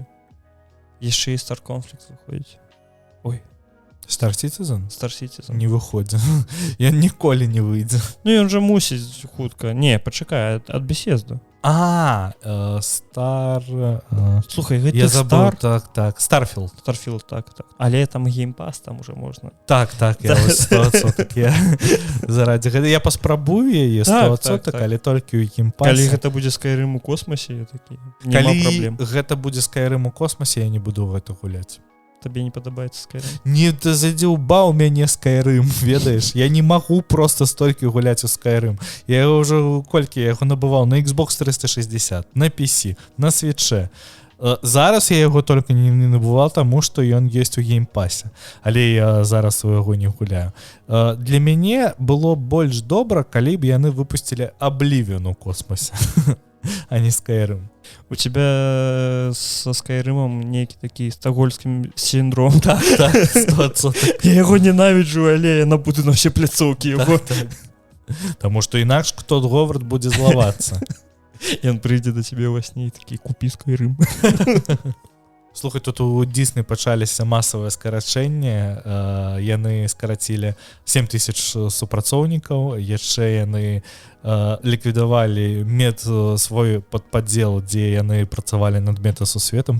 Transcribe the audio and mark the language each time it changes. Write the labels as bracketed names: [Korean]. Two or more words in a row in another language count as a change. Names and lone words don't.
[Belarusian] Яшчэ і Star Conflict выходзіць. Ой. Star Citizen? Star Citizen. Не выходзі. Ён ніколі не выйдзе. Ну, ён жа мусіць хутка. Не, пачакай, ад Bethesda. Star... Слухай, гэта [Russian] я забыл, [Belarusian] так. Starfield. Starfield, так. Але там геймпас, там уже можна. Так, я вось 100%. Заради гэта я паспрабую яе 100%, але толькі ў геймпасе. Калі гэта будзе Skyrim у космосе, я такі, няма праблем. Калі гэта будзе Skyrim у космосе, я не буду гэта гуляць. Табе не падабаецца Skyrim? Не, ты задзіўбаў мяне Skyrim, ведаеш? Я не магу просто столькі гуляць у Skyrim. Я яго ўжо колькі, я яго набываў на Xbox 360, на PC, на Switch. Зараз я яго толькі не набываў, таму што ён ёсць у геймпасе. Але я зараз у яго не гуляю. Для мяне было больш добра, калі б яны выпусцілі Oblivion у космосе, а не Skyrim. [Russian] У тебя со Скайрымом [Belarusian] нейкі такі стокгольмскі [Russian] синдром. [Belarusian] Так, 100%. Я яго ненавіджу, але я набуду на ўсе пляцоўкі яго. Таму што інакш кто Говард будзе злавацца. Ён прыйдзе да цябе ўва сне такі купі Skyrim. Слухай, тут у Disney пачаліся масавыя скарачэнні, яны скарацілі 7000 супрацоўнікаў, яшчэ яны ліквідавалі свой падпадзел, дзе яны працавалі над метасусветам.